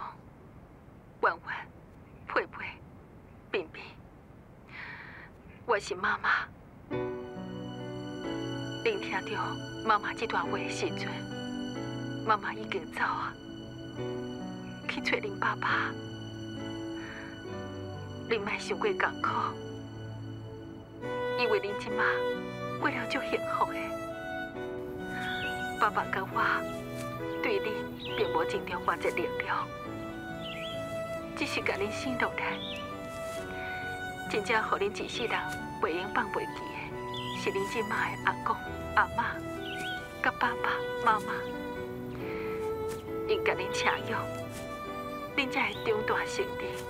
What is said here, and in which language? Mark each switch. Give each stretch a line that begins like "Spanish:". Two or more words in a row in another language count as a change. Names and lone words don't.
Min Nan Chinese: 婉婉、佩佩、冰冰，我是妈妈。聆听到妈妈这段话的时阵，妈妈已经走啊，去找恁爸爸。恁莫伤过艰苦，因为恁即马过了足幸福的。爸爸甲我对恁并无尽着偌济力量。只是甲恁生落来，真正互恁一世人袂用放袂记的，是恁即马的阿公、阿嬷、甲爸爸妈妈，因甲恁请养，恁才会长大成人。